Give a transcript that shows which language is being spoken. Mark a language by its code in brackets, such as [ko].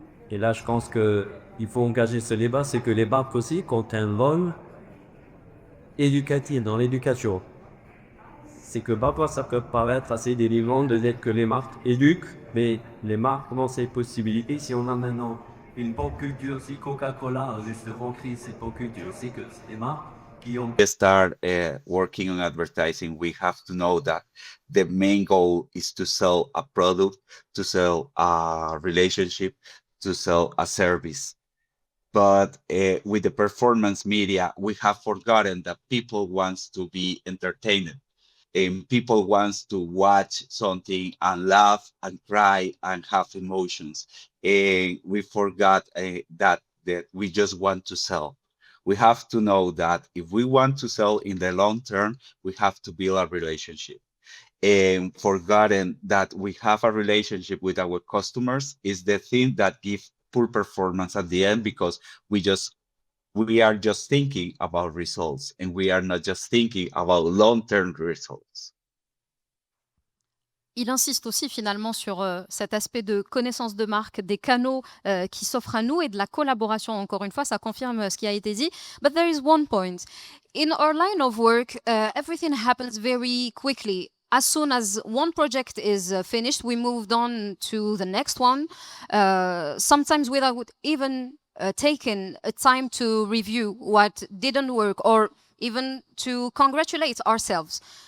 [fr] Et là je pense qu'il faut engager ce débat, c'est que les marques aussi ont un rôle éducatif dans l'éducation. C'est que parfois ça peut paraître assez délirant de dire que les marques éduquent, mais les marques ont ces possibilités. Si on a maintenant une bonne culture, si Coca-Cola a justement créé cette bonne culture, c'est que c'est des marques qui ont... [en] Start working on advertising, we have to know that the main goal is to sell a product, to sell a relationship, to sell a service. But with the performance media, we have forgotten that people want to be entertained. And people want to watch something and laugh and cry and have emotions. And we forgot that we just want to sell. We have to know that if we want to sell in the long term, we have to build a relationship. And forgotten that we have a relationship with our customers is the thing that gives poor performance at the end, because we are just thinking about results and we are not just thinking about long-term results. [fr] Il insiste aussi finalement sur cet aspect de connaissance de marque, des canaux qui s'offrent à nous et de la collaboration. Encore une fois, ça confirme ce qui a été dit. [en] But there is one point. In our line of work, everything happens very quickly. As soon as one project is finished, we moved on to the next one, sometimes without even taking a time to review what didn't work or even to congratulate ourselves.